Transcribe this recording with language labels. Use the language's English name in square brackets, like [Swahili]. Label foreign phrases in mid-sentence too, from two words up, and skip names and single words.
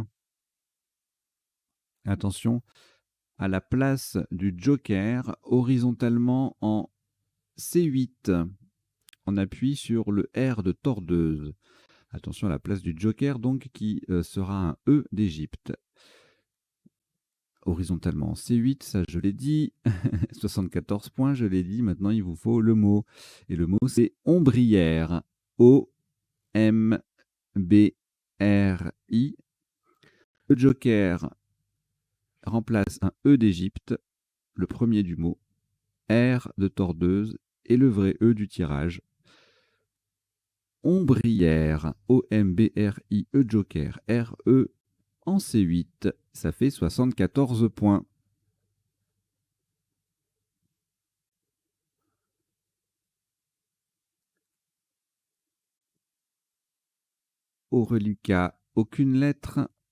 [French] Attention, à la place du joker, horizontalement en C8, on appuie sur le R de tordeuse. Attention à la place du joker, donc, qui sera un E d'Égypte. Horizontalement en C8, ça je l'ai dit. 74 points, je l'ai dit. Maintenant, il vous faut le mot. Et le mot, c'est ombrière. O-M-B-R-I. Le joker remplace un E d'Égypte, le premier du mot, R de tordeuse et le vrai E du tirage. Ombrière, O-M-B-R-I-E Joker, R-E en C8, ça fait 74 points. Au reliquat, aucune lettre.